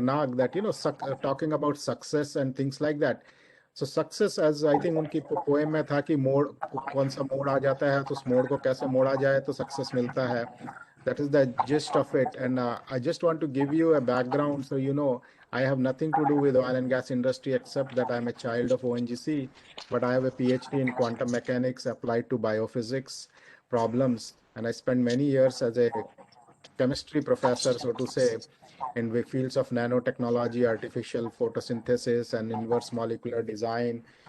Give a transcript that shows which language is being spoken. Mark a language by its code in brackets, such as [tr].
[en] Nag, that, talking about success and things like that. So success, as I think [hi] उनकी poem में था कि मोड़ कौन सा मोड़ आ जाता है तो उस मोड़ को कैसे मोड़ा जाए तो सक्सेस मिलता है. [en] That is the gist of it. And I just want to give you a background so I have nothing to do with oil and gas industry except that I'm a child of ONGC, but I have a PhD in quantum mechanics applied to biophysics problems, and I spent many years as a chemistry professor, so to say, in the fields of nanotechnology, artificial photosynthesis, and inverse molecular design.